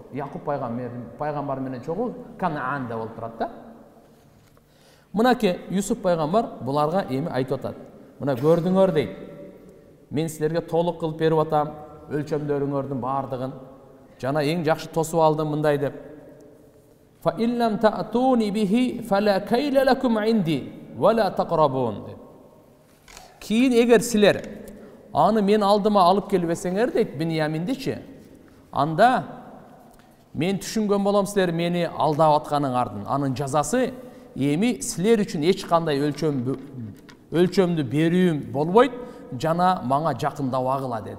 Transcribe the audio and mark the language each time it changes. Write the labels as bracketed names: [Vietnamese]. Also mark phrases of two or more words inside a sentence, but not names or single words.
[Kyrgyz] Якуб пайгамбар менен чогуу Канаанда болуп турат да. Мынакей Юсуф пайгамбар буларга эми айтып атат. Мына көрдүңөр дейт. Мен силерге толук кылып берип атам, өлчөмдөрүңөрдүн бардыгын. Жана эң жакшы тосуп алдым мындай деп. [Arabic] فَإِنْ لَمْ تَأْتُونِ بِهِ فَلَا كَيْلَ لَكُمْ عِنْدِي وَلَا تَقْرَبُونَ. [Kyrgyz] Кийин эгер силер аны мен алдыма алып келбесеңер дейт Биньяминдичи, анда мен түшүнгөн болом силер мени алдап атканыңардын. Анын жазасы эми силер үчүн эч кандай өлчөмдү берүүм болбойт, жана мага жакындабагыла деди.